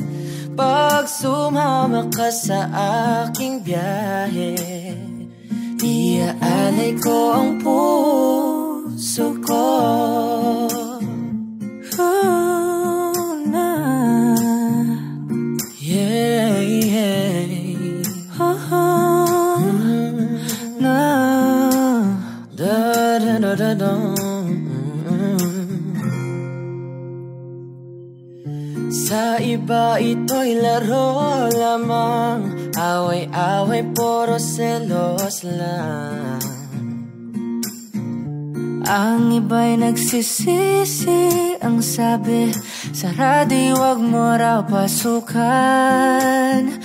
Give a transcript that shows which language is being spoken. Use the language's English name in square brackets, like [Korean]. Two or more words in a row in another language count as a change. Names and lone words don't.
[Filipino] Pag sumama ka sa aking biyahe, iaalay ko ang puso puso ko. Na, [English] yeah, yeah. Na, da da da da da. [Filipino] Sa iba ito'y laro lamang, away-away puro selos lang. Ang iba'y nagsisisi, ang sabi sa radyo wag mo raw pasukan.